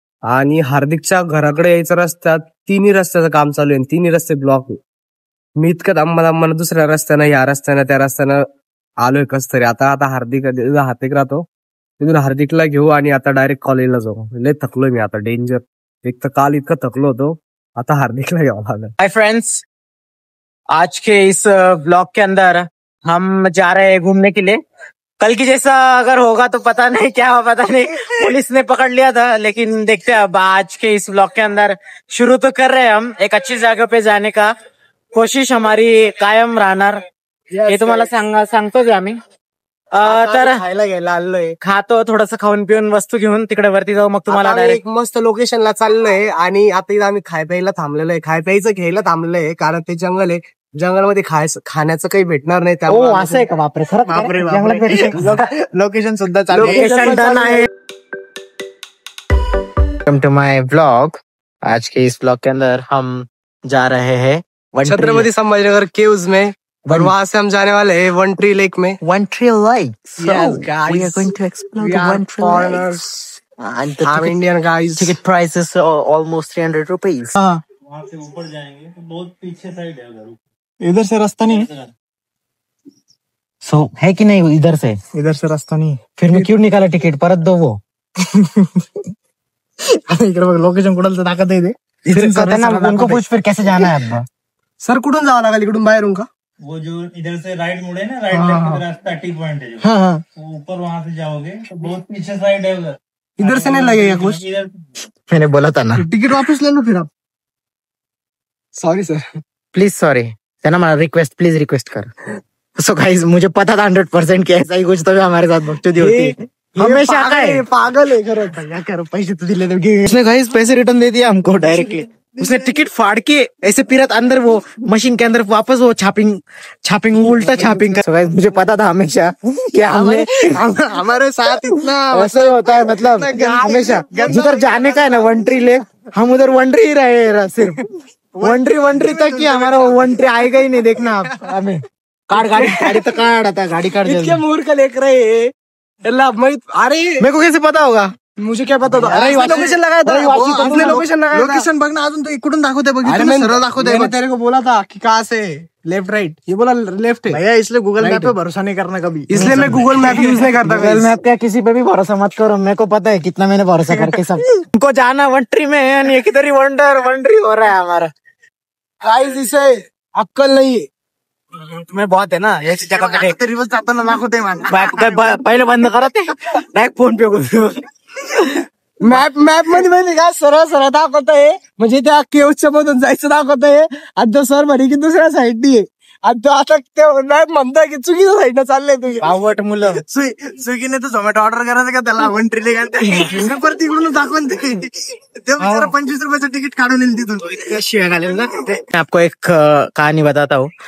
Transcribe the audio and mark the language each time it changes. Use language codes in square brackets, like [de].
[mr] आणि हार्दिकच्या घराकडे यायचं रस्त्यात 3 रस्त्याचं काम चालू आहे, 3 रस्ते ब्लॉक आहे. मी इतकं दम्मा दुसऱ्या रस्त्यानं, या रस्त्यानं, त्या रस्त्यानं आलोय कस तरी. आता हार्दिक राहतो, तिथून हार्दिकला घेऊ आणि आता डायरेक्ट कॉलेजला जाऊ. लय थकलोय मी आता, डेंजर. एक तर काल इतकं थकलो होतो, आता हार्दिकला घ्यावं लागलं. [hi] हाय फ्रेंड्स, आज के इस ब्लॉग के अंदर हम जा रहे हैं घूमने के लिए. कल की जैसा अगर होगा तो पता नहीं क्या हुआ, पता नहीं. पुलिस ने पकड़ लिया था, लेकिन देखते हैं. अब आज के इस ब्लॉग के अंदर शुरू तो कर रहे हैं हम एक अच्छी जगह पे जाने का. कोशिश हमारी [mr] कायम राहणार, हे तुम्हाला सांगतोच आम्ही. तर खायला घ्यायला आलोय, खातो थोडस, खाऊन पिऊन वस्तू घेऊन तिकडे वरती जाऊ. मग तुम्हाला एक मस्त लोकेशनला चाललोय आणि आता इथं आम्ही खाय प्यायला थांबलेलो आहे. खाय प्यायचं घ्यायला थांबलेलं आहे, कारण ते जंगल आहे. जंगलमध्ये खाण्याचं काही भेटणार नाही. त्यामुळे असं आहे का? बापरे, लोकेशन सुद्धा चालू आहे. [en] Welcome to my blog. [hi] आज के इस ब्लॉग के अंदर हम जा रहे हैं छत्रपति संभाजीनगर केव्स में, और वहां से हम जाने वाले हैं वन ट्री लेक में. [en] One tree lake. Yes, guys. We are going to explore the one tree lake. And the Indian guys. Ticket price is almost 300 rupees. [hi] वहां से ऊपर जाएंगे तो बहुत पीछे साइड है उधर. इधर से रास्ता नहीं है. सो है कि नहीं इधर से रास्ता नहीं है. फिर मैं क्यों निकाला टिकट? परत दो वो. [mr] इकडे बघ, लोकेशन कुठलं दाखवत आहे ते. [hi] उनको पूछ फिर कैसे जाना है अब. [mr] सर कुठून जावं लागेल? इकडून बाहेरून का? [hi] वो जो इधर से राइट मुड़े ना, राइट लेफ्ट रास्ता टी पॉइंट है जो, ऊपर वहां से जाओगे तो बहुत पीछे साइड है उधर. इधर से नहीं लगेगा कुछ. मैंने बोला था ना. टिकट वापस ले लो फिर आप. Sorry sir, please sorry. है ना, हमारा प्लीज रिक्वेस्ट कर. सो गाइस, मुझे पता था 100% कि ऐसा ही कुछ तो हमारे साथ बकचोदी होती है हमेशा. काय पागल है खरं. क्या करो, पैसे तो दिले थे उसने. गाइस पैसे रिटर्न दे दिया हमको डायरेक्टली. उसने टिकट फाड़ के ऐसे फिरत अंदर वो मशीन के अंदर वापस वो छापिंग उल्टा छापिंग. मुझे पता था हमेशा कि हमारे साथ इतना वैसे होता है. मतलब हमेशा जिधर जाने का है ना वन ट्री लेक, हम उधर वन ट्री ही रहे. सिर्फ वन ट्री तक ही हमारा वन ट्री आएगा ही नहीं. देखना आप. हमें गाड़ी तो काट आता, गाड़ी काट. इतने मूर्ख लेकर रहे. अरे मेरे को कैसे पता होगा? मुझे क्या पता था. लोकेशन लगाया था, लोकेशन लगाया था. [mr] लोकेशन बघ ना, अजून तो इकडून दाखवते बघितलं, सरळ दाखवते. [hi] मैंने तेरे को बोला था कि कहाँ से लेफ्ट राइट, ये बोला लेफ्ट है भैया, इसलिए गूगल मैप पे भरोसा नहीं करना कभी. इसलिए मैं गूगल मैप यूज नहीं करता. गूगल मैप का किसी पे भी भरोसा मत करो, मेरे को पता है कितना मैंने भरोसा करके सब. उनको जाना वंट्री में है, ये किधर ही वंट्री हो रहा है हमारा. गाइस इसे अक्कल नहीं है. तुम्हें बहुत है ना [mr] याची जगह पे रिवर्स जाताना दाखवते मला. पहिले बंद करत डायरेक्ट फोन पे मॅप मध्ये माहिती का, सरळ दाखवत आहे, म्हणजे त्या केव्हच्या मधून जायचं दाखवत आहे. आणि तो सर म्हणे की दुसऱ्या साईडनी आहे. आणि तो आता ते मॅप म्हणताय की चुकीच्या साईडनं चाललंय तुम्ही. आवट मुलं. स्विगीने तर झोमॅटो ऑर्डर करायचं का त्याला वंट्रीले का परत तिकडून दाखवून ते 25 रुपयाचं तिकीट काढून येईल तिथून. शिवाय घालेल ना. [hi] मैं आपको एक कहानी बताता हूँ.